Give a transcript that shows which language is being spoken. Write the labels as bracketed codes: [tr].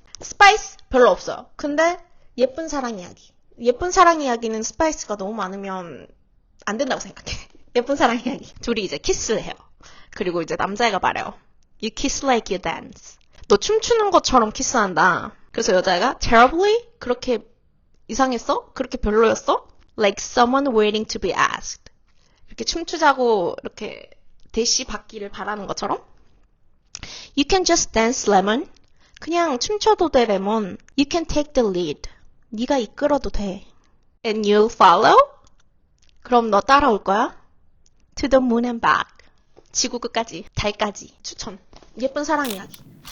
[ko] 스파이스 별로 없어요. 근데 예쁜 사랑 이야기. 예쁜 사랑 이야기는 스파이스가 너무 많으면 안 된다고 생각해. 예쁜 사랑 이야기. 둘이 이제 키스를 해요. 그리고 이제 남자애가 말해요. [en] You kiss like you dance. [ko] 너 춤추는 것처럼 키스한다. 그래서 여자애가 terribly? 그렇게 이상했어? 그렇게 별로였어? [en] Like someone waiting to be asked. [ko] 이렇게 춤추자고 이렇게 대시 받기를 바라는 것처럼. [en] You can just dance, lemon. 그냥 춤춰도 돼, 레몬. You can take the lead. 네가 이끌어도 돼. And you'll follow? [ko] 그럼 너 따라올 거야? To the moon and back. 지구 끝까지, 달까지. 추천. 예쁜 사랑 이야기.